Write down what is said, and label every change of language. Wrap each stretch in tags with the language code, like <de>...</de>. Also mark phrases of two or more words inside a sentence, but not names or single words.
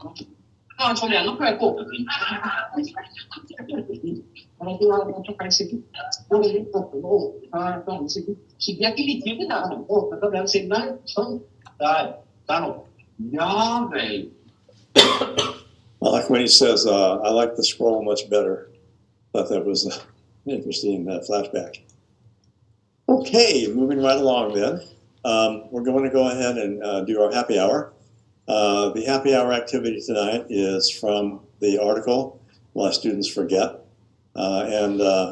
<no>Det er en sånn igjen, nå prøver jeg ikke å åpne den. Så det er ikke likegyldig, det er åpnet av den siden der, sånn, der nå. Ja vel.</no> <en>I like when he says, I like the scroll much better. I thought that was an interesting flashback. Okay, moving right along then. We're going to go ahead and do our happy hour. The happy hour activity tonight is from the article, Why Students Forget.</en>